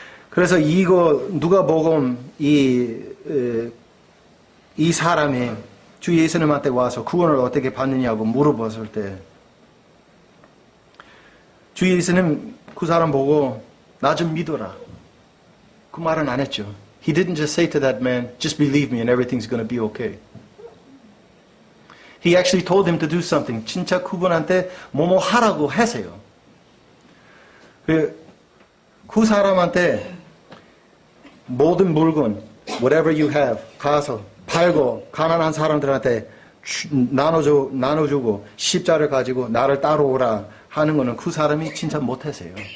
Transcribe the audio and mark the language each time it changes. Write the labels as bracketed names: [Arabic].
[Korean] 그래서 이거 누가복음 이 사람이 주 예수님한테 와서 구원을 어떻게 받느냐고 물어봤을 때 주 예수님 그 사람 보고 나 좀 믿어라. 그 말은 안 했죠. [English] He didn't just say to that man, just believe me and everything's going to be okay. He actually told him to do something. [Korean] 진짜 그분한테 뭐뭐 하라고 하세요. 그 사람한테 모든 물건, [English] whatever you have, [Korean] 가서 팔고 가난한 사람들한테 나눠주고 십자를 가지고 나를 따라오라 하는 거는 그 사람이 진짜 못하세요.